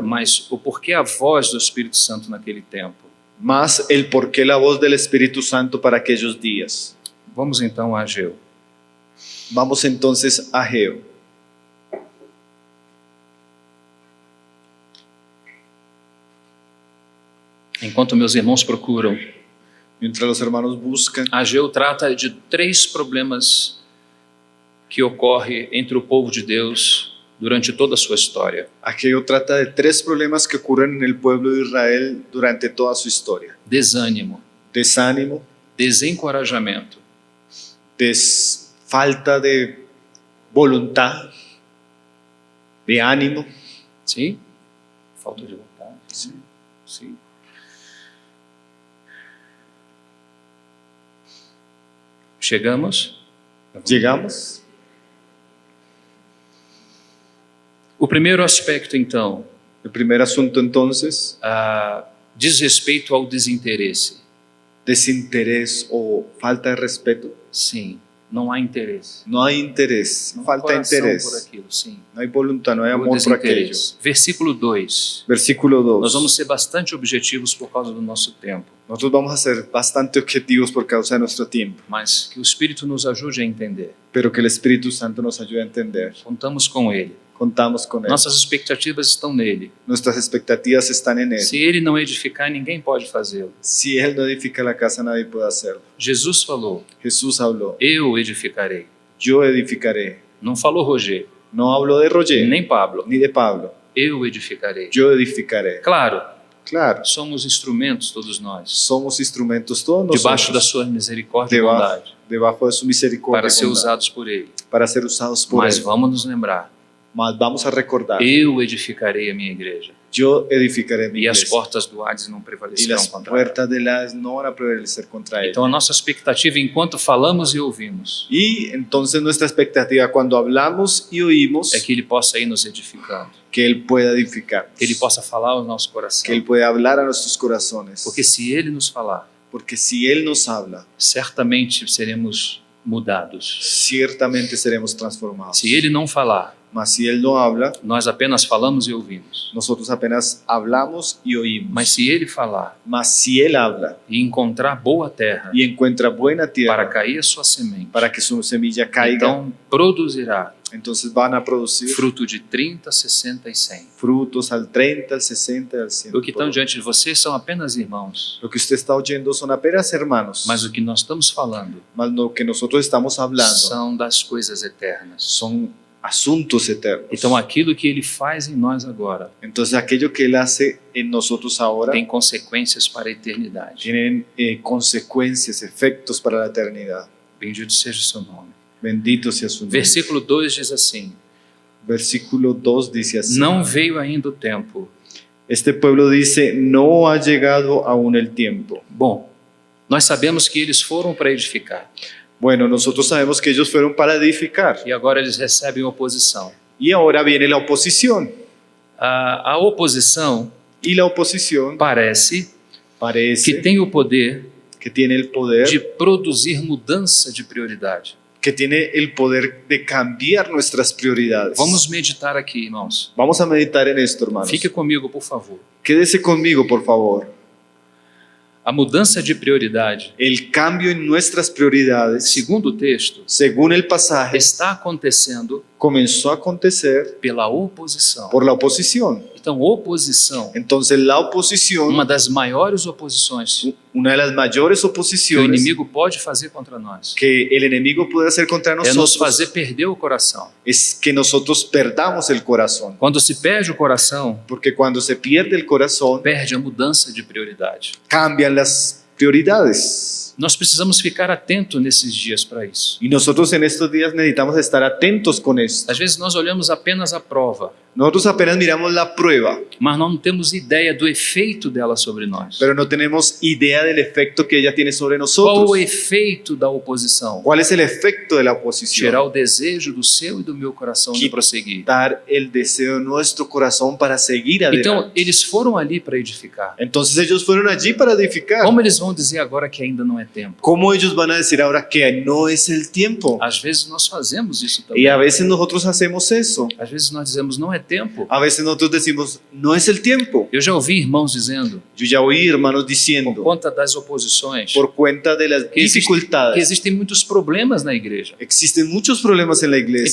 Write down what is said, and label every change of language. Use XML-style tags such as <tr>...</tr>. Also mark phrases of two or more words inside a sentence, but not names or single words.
<pt>mas o porquê a voz do Espírito Santo naquele tempo.</pt> <es>más el por qué la voz del Espíritu Santo para aquellos días.</es> <pt>Vamos então a Ageu.</pt> <es>Vamos entonces a Ageo.</es> <pt>Enquanto meus irmãos procuram,</pt> <es>Mientras los hermanos buscan,</es> <pt>Ageu trata de 3 problemas que ocorrem entre o povo de Deus durante toda a sua história.</pt> <es>Ageo trata de 3 problemas que ocurren en el pueblo de Israel durante toda su historia.</es> <pt>Desânimo,</pt> <es>Desánimo,</es> <pt>desencorajamento</pt> <es>falta de voluntad, de ánimo.</es> <pt>sim? Falta de vontade.</pt> <es>Sí.</es> <pt>Sim. Chegamos?</pt> <es>Llegamos.</es> <pt>O primeiro aspecto, então,</pt> <es>El primer asunto entonces,</es> <pt>diz respeito ao desinteresse.</pt> <es>desinterés o falta de respeto.</es> <pt>Sim, não há interesse.</pt> <es>No hay interés,</es> <pt>Não há</pt> <es>falta de</es> <pt>coração por</pt> <es>interés.</es> <pt>aquilo, sim.</pt> <es>No hay voluntad, no hay</es> <pt>O</pt> <es>amor por aquello.</es> <pt>desinteresse. Versículo 2.</pt> <es>Versículo 2.</es> <pt>Nós vamos ser bastante objetivos por causa do nosso tempo,</pt> <es>Nosotros vamos a ser bastante objetivos por causa de nuestro tiempo,</es> <pt>mas que o Espírito nos ajude a entender.</pt> <es>pero que el Espíritu Santo nos ayude a entender.</es> <pt>Contamos com Ele.</pt> <es>Contamos con Él.</es> <pt>Nossas expectativas estão nele.</pt> <es>Nuestras expectativas están en Él.</es> <pt>Se ele não edificar, ninguém pode fazê-lo.</pt> <es>Si Él no edifica la casa, nadie puede hacerlo.</es> <pt>Jesus falou:</pt> <es>Jesús habló,</es> <pt>eu edificarei.</pt> <es>yo edificaré.</es> <pt>Não falou Roger,</pt> <es>No hablo de Roger,</es> <pt>nem Pablo.</pt> <es>ni de Pablo.</es> <pt>Eu edificarei.</pt> <es>Yo edificaré.</es> <pt>Claro,</pt> <es>Claro,</es> <pt>somos instrumentos todos nós,</pt> <es>somos instrumentos todos</es> <pt>debaixo da</pt> <es>nosotros,</es> <pt>sua misericórdia e</pt> <es>debajo,</es> <pt>bondade,</pt> <es>debajo de su misericordia,</es> <pt>para</pt> <es>y</es> <pt>ser</pt> <es>bondad,</es> <pt>usados por ele.</pt> <es>para ser usados por</es> <pt>Mas</pt> <es>Él.</es> <pt>vamos nos lembrar:</pt> <es>Mas vamos a recordar,</es> <pt>eu edificarei a minha igreja,</pt> <es>yo edificaré mi</es> <pt>e as</pt> <es>iglesia,</es> <pt>portas do Hades não</pt> <es>y</es> <pt>prevalecerão</pt> <es>las</es> <pt>contra ela.</pt> <es>puertas del Hades no van a prevalecer contra ella.</es> <pt>Então a nossa expectativa, enquanto falamos e ouvimos,</pt> <es>Y entonces nuestra expectativa cuando hablamos y oímos,</es> <pt>é que ele possa ir nos edificando,</pt> <es>que Él pueda edificar,</es> <pt>que ele possa falar ao nosso coração.</pt> <es>que Él pueda hablar a nuestros corazones.</es> <pt>Porque se ele nos falar,</pt> <es>Porque si Él nos habla,</es> <pt>certamente seremos mudados.</pt> <es>ciertamente seremos transformados.</es> <pt>Se ele não falar,</pt> <es>Mas si Él no habla,</es> <pt>nós apenas falamos e ouvimos.</pt> <es>nosotros apenas hablamos y oímos.</es> <pt>Mas se ele falar</pt> <es>Mas si Él habla</es> <pt>e encontrar boa terra</pt> <es>y encuentra buena</es> <pt>para</pt> <es>tierra</es> <pt>cair a sua semente,</pt> <es>para que su semilla caiga,</es> <pt>então produzirá</pt> <es>entonces van a producir</es> <pt>fruto de 30, 60 e 100.</pt> <es>frutos al 30, al 60 y al 100.</es> <pt>O que estão diante de vocês são apenas irmãos,</pt> <es>Lo que usted está oyendo son apenas hermanos,</es> <pt>mas o que nós estamos falando</pt> <es>mas lo que nosotros estamos hablando</es> <pt>são das coisas eternas.</pt> <es>son asuntos eternos.</es> <pt>Então aquilo que ele faz em nós agora</pt> <es>Entonces aquello que Él hace en nosotros ahora</es> <pt>tem consequências para a eternidade.</pt> <es>tienen consecuencias, efectos para la eternidad.</es> <pt>Bendito seja o seu nome.</pt> <es>Bendito sea su nombre.</es> <pt>Versículo 2 diz assim:</pt> <es>Versículo 2 dice así.</es> <pt>não veio ainda o tempo.</pt> <es>Este pueblo dice, no ha llegado aún el tiempo.</es> <pt>Bom, nós sabemos que eles foram para edificar</pt> <es>Bueno, nosotros sabemos que ellos fueron para edificar.</es> <pt>e agora eles recebem oposição.</pt> <es>Y ahora viene la oposición.</es> <pt>A oposição</pt> <es>Y la oposición</es> <pt>parece que</pt> <es>parece</es> <pt>tem o poder</pt> <es>que tiene el poder,</es> <pt>de produzir mudança de prioridade.</pt> <es>que tiene el poder de cambiar nuestras prioridades.</es> <pt>Vamos meditar aqui, irmãos.</pt> <es>Vamos a meditar en esto, hermanos.</es> <pt>Fique comigo, por favor.</pt> <es>Quédese conmigo, por favor.</es> <pt>A mudança de prioridade,</pt> <es>El cambio en nuestras prioridades,</es> <pt>segundo o texto,</pt> <es>según el pasaje,</es> <pt>está acontecendo</pt> <es>comenzó a acontecer</es> <pt>pela oposição.</pt> <es>por la oposición.</es> <pt>Então, oposição,</pt> <es>Entonces la oposición,</es> <pt>uma das maiores oposições</pt> <es>una de las mayores</es> <pt>que o</pt> <es>oposiciones</es> <pt>inimigo pode fazer contra nós,</pt> <es>que el enemigo puede hacer contra</es> <pt>é nos</pt> <es>nosotros</es> <pt>fazer perder o coração.</pt> <es>es que nosotros perdamos el corazón.</es> <pt>Quando se perde o coração,</pt> <es>Porque cuando se pierde el corazón,</es> <pt>perde a mudança de prioridade.</pt> <es>cambian las prioridades.</es> <pt>Nós precisamos ficar atentos nesses dias para isso.</pt> <es>Y nosotros en estos días necesitamos estar atentos con esto.</es> <pt>Às vezes nós olhamos apenas a prova,</pt> <es>Nosotros apenas miramos la prueba,</es> <pt>mas não temos ideia do efeito dela sobre nós.</pt> <es>pero no tenemos idea del efecto que ella tiene sobre</es> <pt>Qual</pt> <es>nosotros.</es> <pt>o efeito da oposição?</pt> <es>¿Cuál es el efecto de la oposición?</es> <pt>Tirar o desejo do seu e do meu coração de prosseguir.</pt> <es>Dar el deseo de nuestro corazón para seguir</es> <pt>Então,</pt> <es>adelante.</es> <pt>eles foram ali para edificar.</pt> <es>Entonces ellos fueron allí para edificar.</es> <pt>Como eles vão dizer agora que ainda não é tempo?</pt> <es>¿Cómo ellos van a decir ahora que no es el tiempo?</es> <pt>Às vezes nós fazemos isso</pt> <es>Y</es> <pt>também.</pt> <es>a veces nosotros hacemos eso.</es> <pt>Às vezes nós dizemos, não é tempo.</pt> <es>A veces nosotros decimos, no es el tiempo.</es> <pt>Eu já ouvi irmãos dizendo,</pt> <es>Yo ya oí hermanos</es> <pt>por</pt> <es>diciendo,</es> <pt>conta das oposições,</pt> <es>por cuenta de las</es> <pt>que</pt> <es>dificultades,</es> <pt>existem muitos problemas na igreja.</pt> <es>existen muchos problemas en la iglesia.</es>